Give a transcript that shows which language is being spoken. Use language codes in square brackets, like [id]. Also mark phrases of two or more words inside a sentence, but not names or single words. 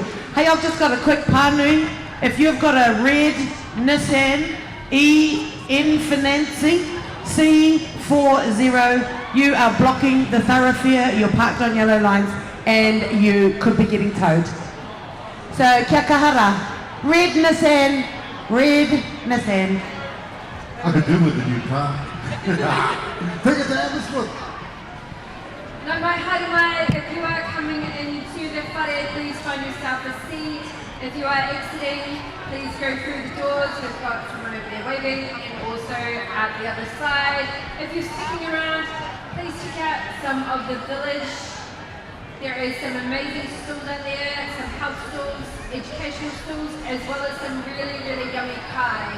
[en] Hey, I've just got a quick pānui. If you've got a red Nissan EN Financing C40, you are blocking the thoroughfare, you're parked on yellow lines, and you could be getting towed. So, [mi] kia kahara. [en] Red Nissan, red Nissan. I could do with a new car. Take it to Aberystwyth. [mi] No mai haere mai, [en] if you are coming into the whare, please find yourself a seat. If you are exiting, please go through the doors. We've got someone over there waving, and also out the other side. If you're sticking around, please check out some of the village. There is some amazing stalls out there, some health stalls, educational stalls, as well as some really, really yummy kai.